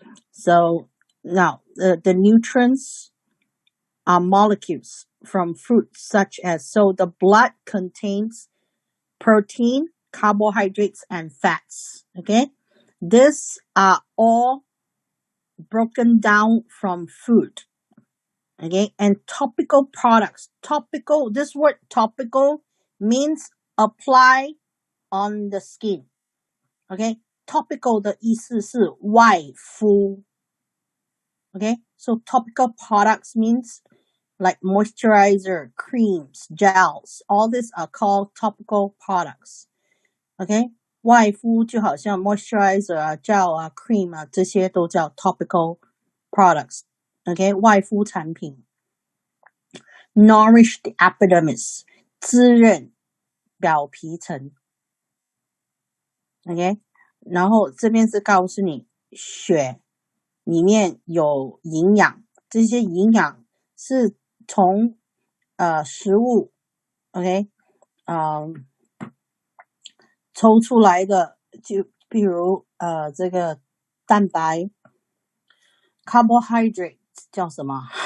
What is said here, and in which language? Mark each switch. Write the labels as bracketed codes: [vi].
[en] So now the nutrients are molecules from fruits such as, so the blood contains protein, carbohydrates, and fats. Okay, these are all broken down from food. Okay, and topical products. Topical, this word topical means apply on the skin. [zh] Okay, topical 的意思是外敷。 [en] Okay, so topical products means like moisturizer, creams, gels. All these are called topical products. Okay, [zh] 外敷就好像 moisturizer 啊、gel 啊、cream 啊，这些都叫 [en] topical products. [zh] Okay, 外敷产品。 [en] Nourish the epidermis, [zh] 滋润表皮层。 OK， 然后这边是告诉你血里面有营养，这些营养是从食物 OK 抽出来的，就比如这个蛋白 carbohydrate 叫什么